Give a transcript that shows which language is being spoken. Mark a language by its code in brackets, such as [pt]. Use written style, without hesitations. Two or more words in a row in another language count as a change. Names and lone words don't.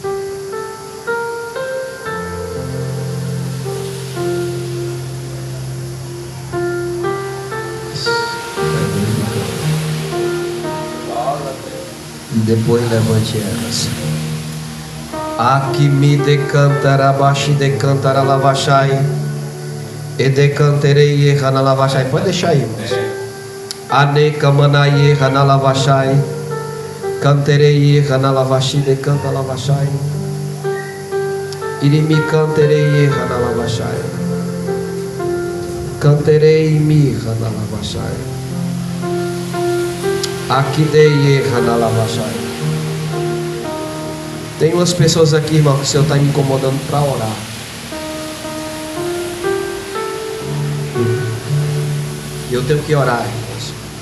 [pt] E depois levante elas. Aqui me decantará baixi decantará lavachai. E decanterei erra na lavachai. Pode deixar aí, irmãos. Aneca manai erra na lavachai. Canterei erra na lavachi decanta lavachai. Irimi canterei erra na lavachai. Canterei mirra na lavachai. Aqui dei erra na lavachai. Tem umas pessoas aqui, irmão, que o Senhor está me incomodando para orar. E eu tenho que orar, irmãos.